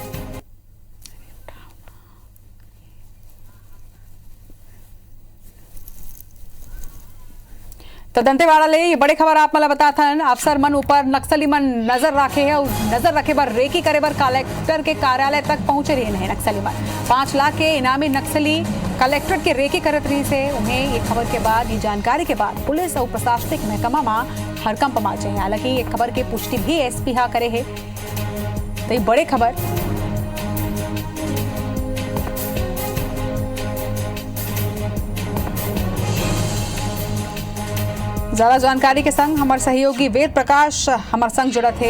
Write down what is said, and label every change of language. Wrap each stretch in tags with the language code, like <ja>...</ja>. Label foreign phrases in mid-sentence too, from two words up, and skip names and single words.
<hne>तो दंतेवाड़ा ले ये बड़े खबर आप मला बताते हैं अफसर मन ऊपर नक्सली मन नजर रखे है और नजर रखे बर रेकी करे बर कलेक्टर के कार्यालय तक पहुंचे रहे हैं नक्सली मन। 5 लाख के इनामी नक्सली कलेक्ट्रेट के रेकी करत रही से उन्हें ये खबर के बाद ये जानकारी के बाद पुलिस और प्रशासनिक महकमा में हड़कंप मचे है। हालांकि ये खबर की पुष्टि भी SP हा करे है। तो ये बड़े खबर ज्यादा जानकारी के संग हमारे सहयोगी वेद प्रकाश हमारे संग जुड़त है।</hne>